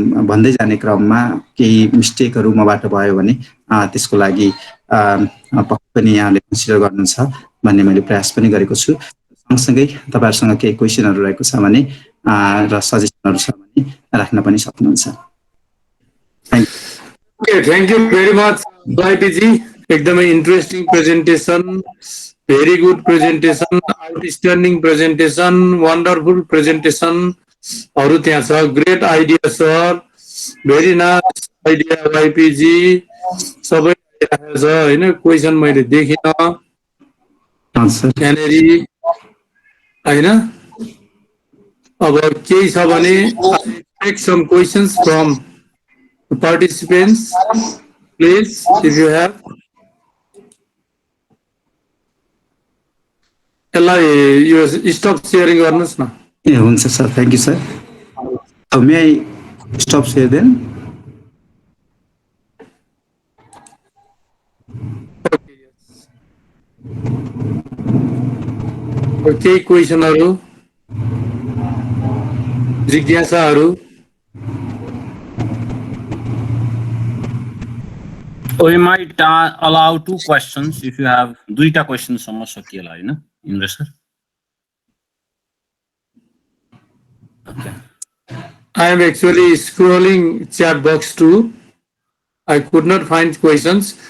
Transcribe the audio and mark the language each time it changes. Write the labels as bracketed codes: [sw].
[ne] भन्दै जाने क्रममा केही मिस्टेकहरू मबाट भयो भने त्यसको लागि पक्कै पनि यहाँले कन्सिडर गर्नुहुन्छ भन्ने मैले प्रयास पनि गरेको छु। सँगसँगै तपाईँहरूसँग केही क्वेसनहरू रहेको छ भने र सजेसनहरू छ भने राख्न पनि सक्नुहुन्छ। [en] Thank you very much YPG. [ne] एकदमै interesting presentation, [en] very good presentation, [ne] outstanding presentation, wonderful प्रेजेन्टेसनहरू त्यहाँ छ। [en] Great idea sir, very nice idea YPG. [ne] सबै छ होइन, क्वेसन मैले देखिनँ। [en] Sir. [ne] यहाँनिर होइन अब केही छ भने [en] I take some questions from the participants, please, if you have. [ne] यसलाई यो स्टप सेयरिङ गर्नुहोस् न. ए हुन्छ sir, [en] Thank you sir. May I stop share then? [ne] केही क्वेसनहरू, जिज्ञासाहरू. [en] We might allow 2 questions if you have 2 questions [ne] सम्म सकिएला हैन [en] Indra sir. Okay. I am actually scrolling chat box too. I could not find questions.